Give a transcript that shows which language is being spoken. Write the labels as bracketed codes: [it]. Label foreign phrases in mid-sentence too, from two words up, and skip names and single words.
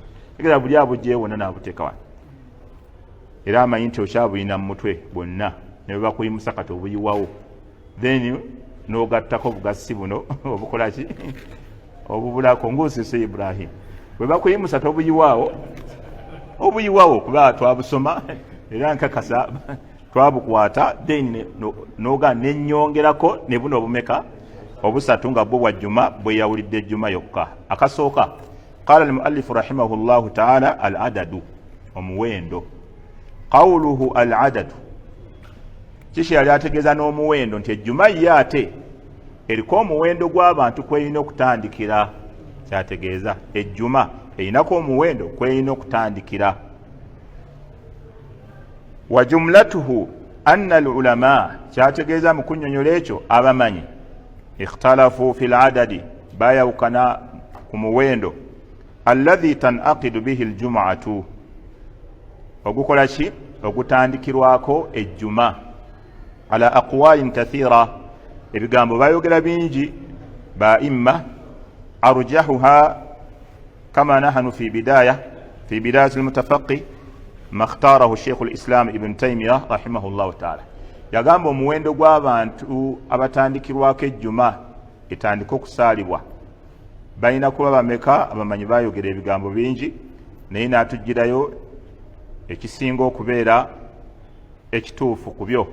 [lg] Tegera buli abujjeewo wonna n'abuteeka wano, era amanyi nti okyabulina mu mutwe bwonna ne bwe bakuyimusa kati obuyiwawo, then n'ogattako obugasi buno obukola ki obubulako ng'osese Ibrahim. Bwe bakuyimusa tobuyiwaawo, obuyiwawo kuba twabusoma era nkakasa twabukwata, then noga nenyongerako ne buno obumeka obusatu nga bwo bwa jjuma bwe yawulidde ejjuma yokka. [ar] Akasooka قال المؤلف رحمه الله تعالى العدد, omuwendo. قوله العدد, [lg] kishi yali ategeeza n'omuwendo nti ejjuma ye ate eriko omuwendo gw'abantu kweyina okutandikira. Kyategeeza ejjuma eyinako omuwendo kweyina okutandikira. [ar] وجملته أن العلماء, [lg] kyategeeza mu kunnyonnyola ekyo abamanyi, [ar] اختلفوا في adadi, [lg] bayawukana ku muwendo, [ar] الذي تنعقد به الجمعة, [lg] ogukola ki ogutandikirwako ejjuma, [ar] على أقوال كثيرة, [lg] ebigambo bayogera bingi ba imma, [ar] أرجحها كما نحن في بداية المتفقه ما اختاره شيخ الإسلام ابن تيمية رحمه الله تعالى. [lg] Yagamba omuwendo gw'abantu abatandikirwako ejjuma etandika okusaalibwa balina kuba bameka. Abamanyi bayogera ebigambo bingi, naye n'atugirayo ekisinga okubeera ekituufu ku byo.